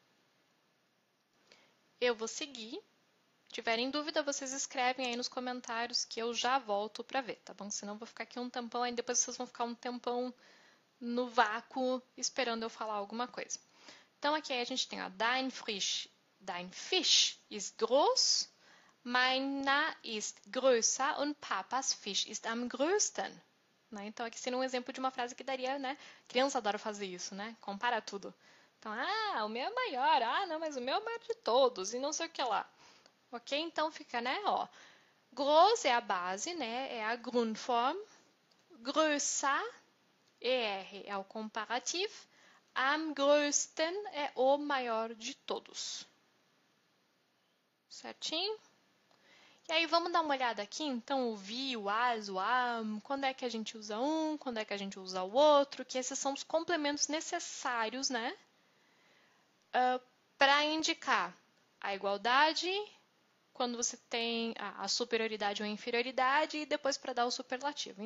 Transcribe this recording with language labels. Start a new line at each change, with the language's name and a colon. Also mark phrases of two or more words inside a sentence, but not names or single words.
Portuguese: Eu vou seguir. Se tiverem dúvida, vocês escrevem aí nos comentários que eu já volto para ver, tá bom? Senão eu vou ficar aqui um tempão, aí depois vocês vão ficar um tempão no vácuo esperando eu falar alguma coisa. Então aqui a gente tem, ó,
German: dein Fisch ist groß, meiner ist größer und Papas Fisch ist am größten.
Portuguese: Né? Então aqui seria um exemplo de uma frase que daria, né? Criança adora fazer isso, né? Compara tudo. Então, o meu é maior, não, mas o meu é o maior de todos, e não sei o que lá. Ok? Então fica, né, ó. Groß é a base, né? É a Grundform. Größer, ER, é o comparativo.
German: Am größten
Portuguese: é o maior de todos. Certinho? E aí vamos dar uma olhada aqui, então, o vi, o as, o am, quando é que a gente usa um, quando é que a gente usa o outro, que esses são os complementos necessários, né? Para indicar a igualdade, quando você tem a superioridade ou a inferioridade, e depois para dar o superlativo.